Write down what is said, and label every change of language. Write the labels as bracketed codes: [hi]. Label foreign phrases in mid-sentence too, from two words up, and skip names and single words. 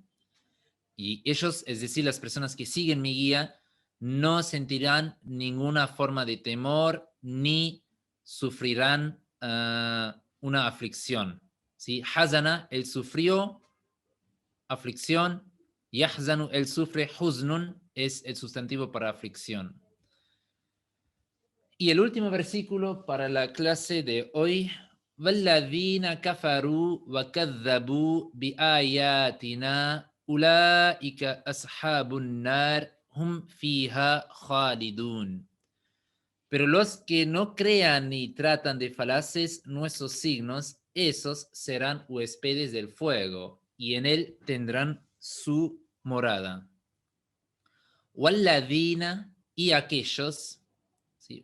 [es] Y ellos, es decir, las personas que siguen mi guía, no sentirán ninguna forma de temor ni sufrirán una aflicción. ¿Sí? Hazana, él sufrió aflicción. Yahzanu, él sufre. Huznun es el sustantivo para aflicción. Y el último versículo para la clase de hoy. [ar] والذين كفروا وكذبوا بآياتنا أولئك أصحاب النار هم فيها خالدون. [es] Pero los que no crean ni tratan de falaces nuestros signos, esos serán huéspedes del fuego, y en él tendrán su morada. والذين y aquellos, ¿sí?